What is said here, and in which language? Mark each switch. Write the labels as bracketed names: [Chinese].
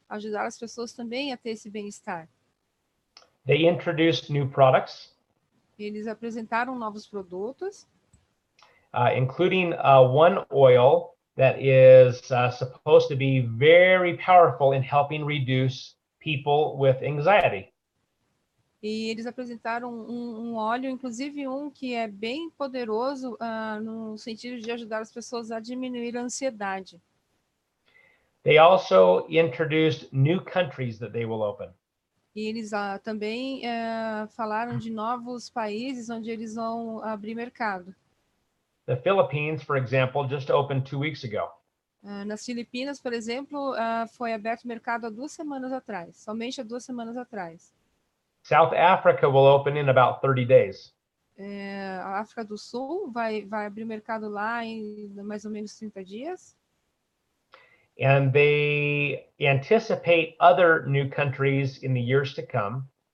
[Portuguese] Ajudar as pessoas também a ter esse bem-estar. [English] They introduced new products. [Portuguese] Eles apresentaram novos produtos. [English] Including one oil that is supposed to be very powerful in helping reduce people with anxiety. [Portuguese] E eles apresentaram um óleo, inclusive um que é bem poderoso no sentido de ajudar as pessoas a diminuir a ansiedade. [English] They also introduced new countries that they will open. [Portuguese] E eles também falaram de novos países onde eles vão abrir mercado. [English] The Philippines, for example, just opened 2 weeks ago. [Portuguese] Nas Filipinas, por exemplo, foi aberto mercado há 2 semanas atrás, somente há 2 semanas atrás. [English] South Africa will open in about 30 days. [Portuguese] A África do Sul vai abrir mercado lá em mais ou menos 30 dias. [English] and they anticipate other new countries in the years to come.